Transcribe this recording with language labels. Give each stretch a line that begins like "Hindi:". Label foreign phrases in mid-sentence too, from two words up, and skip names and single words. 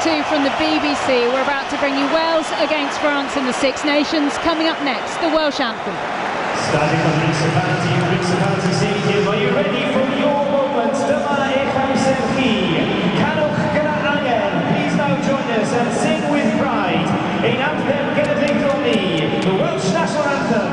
English: from the BBC. We're about to bring you Wales against France in the Six Nations. Coming up next, the Welsh anthem. Starting from Principality Stadium, are you ready for your moment?
Welsh: Dyma eich amser chi. Canwch gyda angen.
English: Please now join us and sing with pride.
Welsh: Ein anthem genedlaethol ni,
English: the Welsh National Anthem.